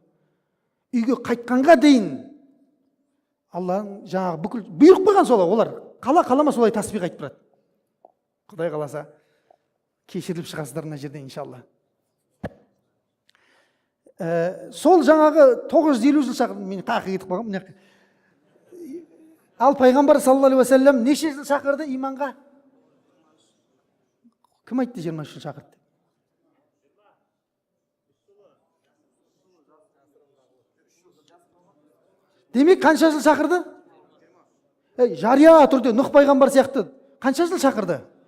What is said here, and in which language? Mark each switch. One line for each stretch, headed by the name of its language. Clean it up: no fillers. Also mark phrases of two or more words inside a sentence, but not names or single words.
Kazakh: Үйге қайтқанға дейін Алла жаңағы бүкіл бұйырып қойған солай, олар қалама солай тасбих айтып тұрады. Құдай қаласа кешіріліп шығасыздар мына жерде иншалла. Сол жаңағы 950 жыл шақырды, мен тақы кетіп қалғам. Ал пайғамбар
Arabic: صلى الله عليه وسلم
Kazakh: неше жыл шақырды иманға? Кім айтты 23 жыл шақырды? Демек қанша жыл шақырды? Жария түрде Нұх пайғамбар сияқты қанша жыл шақырды?